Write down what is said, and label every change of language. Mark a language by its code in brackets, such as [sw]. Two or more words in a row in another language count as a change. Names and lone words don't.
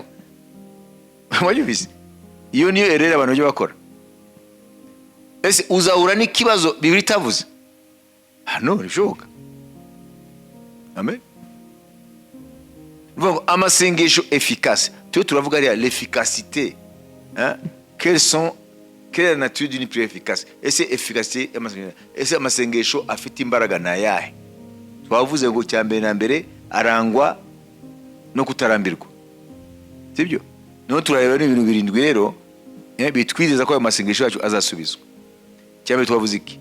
[rw] Wabyumvise? Iyo niyo erreur abantu bajya bakora. Ese uzahura n'ikibazo Bibiliya itavuze? No, bishoboka. Amen. Amasengesho efficace. Turavuga ari l'efficacité. [fr] Quelle est la nature d'une prière efficace? [rw] Ese efficacité y'amasengesho? Ese amasengesho afite imbaraga na yahe? Twavuze ngo cyambere na mbere arangwa no kutarambirwa. Sibyo? No turareba n'ibintu birindwi rero bitwizeza ko ayo masengesho yacu azasubizwa. Cyambere twavuze iki?